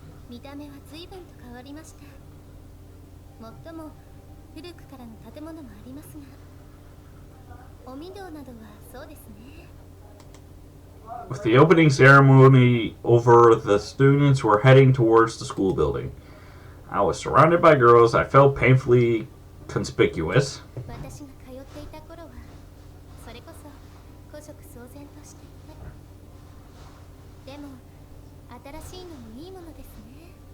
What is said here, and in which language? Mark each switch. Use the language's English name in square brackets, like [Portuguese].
[Japanese] 見た目は随分と変わりました。もっとも古くからの建物もありますが、お御堂などはそうですね。 [English] With the opening ceremony over, the students were heading towards the school building. I was surrounded by girls. I felt painfully conspicuous. [Japanese] 私が通っていた頃は、それこそ古色騒然としていて、でも新しいのもいいものですね。